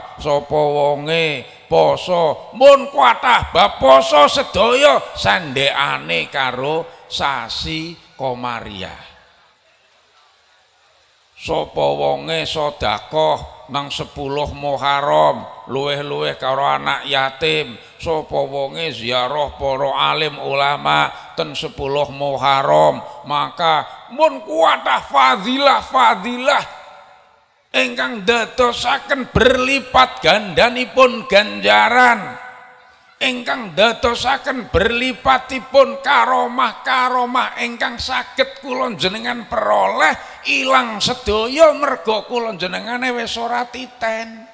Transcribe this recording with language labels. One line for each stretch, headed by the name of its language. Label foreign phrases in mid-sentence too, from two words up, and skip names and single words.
Javanese: Sapa wonge poso mun kuatah bab poso sedaya sandekane karo sasi Komariah. Sapa wonge sedekah nang 10 Muharram luweh-luweh karo anak yatim. Sapa wonge ziarah para alim ulama ten 10 Muharram, maka mun kuatah fadilah ingkang dadosaken berlipat gandanipun ganjaran, ingkang dadosaken berlipatipun karomah-karomah ingkang saged kula jenengan peroleh ilang sedaya merga kula jenengane wis ora titen.